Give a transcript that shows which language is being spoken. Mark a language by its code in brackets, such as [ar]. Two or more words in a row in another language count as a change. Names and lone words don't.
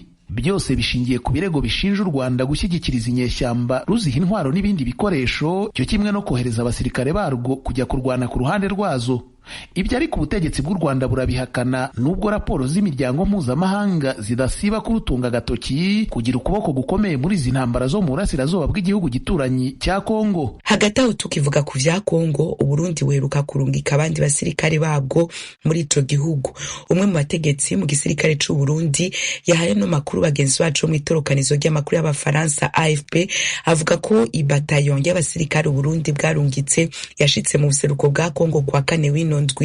[rw] Byose bishingiye ku birego bishinja u Rwanda gushyigikiriza inyeshyamba, ruziha intwaro n'ibindi bikoresho cyo kimwe no kohereza abasirikare barwo kujya kurwana ku ruhande rwazo. Ibyo ariko ubutegetsi bw'u Rwanda burabihakana, nubwo raporo z'imiryango mpuzamahanga zidasiba kurutunga agatoki kugira ukuboko gukomeye muri izi ntambara zo mu burasirazuba bw'igihugu gituranyi cya Kongo. [rn] Hagati aho tukivuga ku vya Kongo, Uburundi weruka kurungika abandi basirikare babwo muri ico gihugu. Umwe mu bategetsi mu gisirikare c'u Burundi yahaye no makuru bagenzi bacu mu itorokanizo ry'amakuru y'Abafaransa AFP avuga ko ibataillon y'abasirikare Uburundi bwarungitse yashitse mu buseruko bwa Kongo kwa kane w'ino ino ndwi.